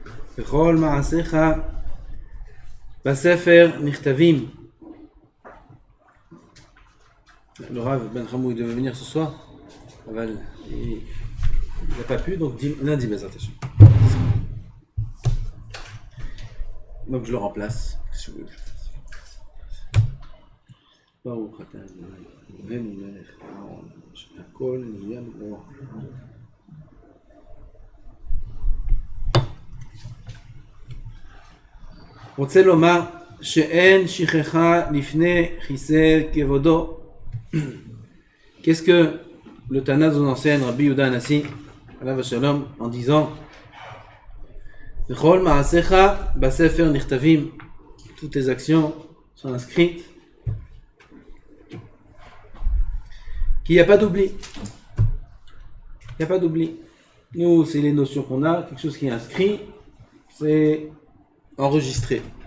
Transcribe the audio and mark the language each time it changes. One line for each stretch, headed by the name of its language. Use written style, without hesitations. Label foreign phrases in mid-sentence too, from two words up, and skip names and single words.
Hebrew: וכל מעשיך בספר נכתבים.
French: Le Rav Ben Hamou devait venir ce soir. Il n'a pas pu, donc lundi,
Hebrew: בעזרת השם.
French: Donc je le remplace. Si vous voulez.
Hebrew: ברוך אתה אלוהינו מלך העולם שהכל נהיה בדברו. רוצה לומר שאין שכחה לפני כיסא כבודו.
French: Qu'est-ce que le Tana nous enseigne, Rabbi Yehuda Hanassi,
Hebrew: עליו שלום,
French: en disant
Hebrew: וכל מעשיך בספר נכתבים,
French: toutes tes actions sont inscrites, qu'il n'y a pas d'oubli. Il n'y a pas d'oubli. Nous, c'est les notions qu'on a, quelque chose qui est inscrit, c'est enregistré.